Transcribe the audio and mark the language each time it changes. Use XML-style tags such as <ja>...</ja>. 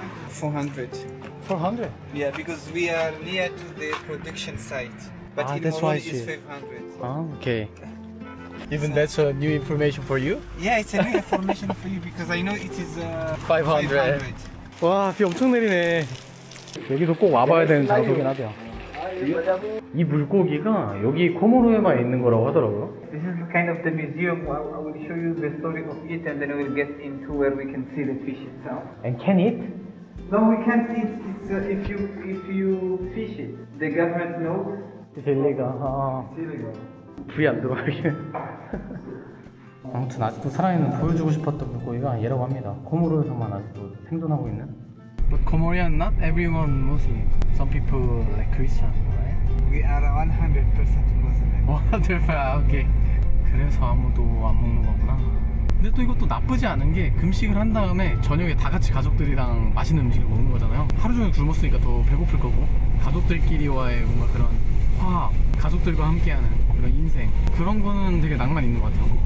<en>400. 400? Yeah, because we are near to the production site. But in that's why Moroni it's she- 500. Okay. Even that's a new information for you? Yeah, it's a new information for you because I know it is</en> <ko>500. 와, 비 엄청 내리네. 여기도 꼭 와봐야 되는 장소긴 하대요. 이 물고기가 여기 코모로에만 있는 거라고 하더라고요.</ko> <en>This is kind of the museum. I will show you the story of it, and then we'll get into where we can see the fish itself. And can eat? No, we can't eat. It's if you fish it. The government knows.</en> <ko>젤리가</ko> <en>It's illegal.</en> <ko>불이 안 들어가게. 아무튼 아직도 살아있는 보여주고 싶었던 물고기가 얘라고 합니다. 코모로에서만 아직도 생존하고 있는.</ko> <en>But Comorian, not everyone Muslim. Some people like Christian, right? We are 100% Muslim. 오케이.</en> <ko>그래서 아무도 안 먹는 거구나. 근데 또 이것도 나쁘지 않은 게 금식을 한 다음에 저녁에 다 같이 가족들이랑 맛있는 음식을 먹는 거잖아요. 하루 종일 굶었으니까 더 배고플 거고 가족들끼리와의 뭔가 그런 화합, 가족들과 함께하는 그런 인생, 그런 거는 되게 낭만 있는 것 같아요.</ko>